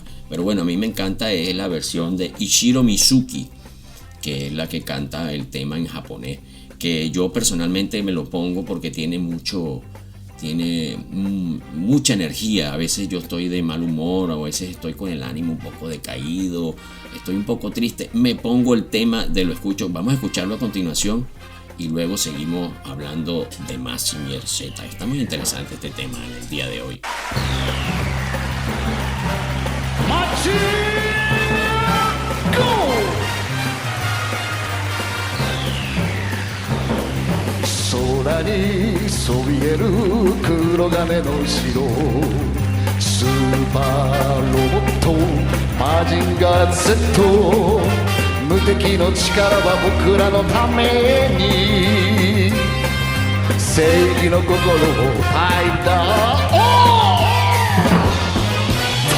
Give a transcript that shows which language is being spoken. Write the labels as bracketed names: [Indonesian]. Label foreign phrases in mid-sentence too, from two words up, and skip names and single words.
[Spanish] Pero bueno, a mí me encanta es la versión de Ichiro Mizuki, que es la que canta el tema en japonés, que yo personalmente me lo pongo porque tiene mucha energía. A veces yo estoy de mal humor, a veces estoy con el ánimo un poco decaído, estoy un poco triste, me pongo el tema lo escucho. Vamos a escucharlo a continuación y luego seguimos hablando de Mazinger Z. Está muy interesante este tema en el día de hoy. [Japanese] 空にそびえる黒金の城、スーパーロボットマジンガー Z、 無敵の力は僕らのために正義の心を吐いた。